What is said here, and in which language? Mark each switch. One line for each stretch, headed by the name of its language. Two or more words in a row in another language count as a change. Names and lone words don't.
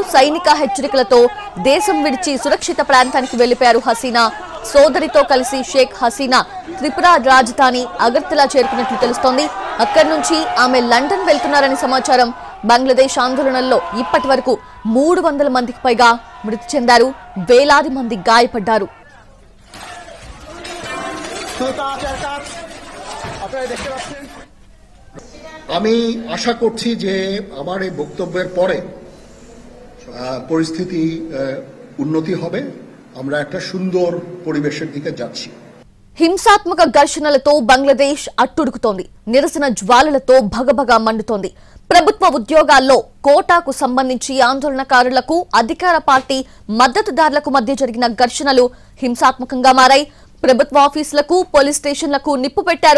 Telugu: సైనిక హెచ్చరికలతో దేశం విడిచి సురక్షిత ప్రాంతానికి వెళ్లిపోయారు హసీనా. సోదరితో కలిసి షేక్ హసీనా త్రిపుర రాజధాని అగర్తలా చేరుకున్నట్లు తెలుస్తోంది. అక్కడి నుంచి ఆమె లండన్ వెళ్తున్నారని సమాచారం. బంగ్లాదేశ్ ఆందోళనల్లో ఇప్పటి వరకు 300 మందికి పైగా మృతి చెందారు. వేలాది మంది గాయపడ్డారు.
Bangla: আমি আশা করছি যে আমার এই বক্তব্যের পরে পরিস্থিতি উন্নতি হবে। আমরা একটা সুন্দর পরিবেশের দিকে যাচ্ছি।
Telugu: హింసాత్మక ఘర్షణలతో బంగ్లాదేశ్ అట్టుడుకుతోంది. నిరసన జ్వాలలతో భగభగ మండుతోంది. ప్రభుత్వ ఉద్యోగాల్లో కోటాకు సంబంధించి ఆందోళనకారులకు అధికార పార్టీ మద్దతుదారులకు మధ్య జరిగిన ఘర్షణలు హింసాత్మకంగా మారాయి. ప్రభుత్వ ఆఫీసులకు పోలీస్ స్టేషన్లకు నిప్పు పెట్టారు.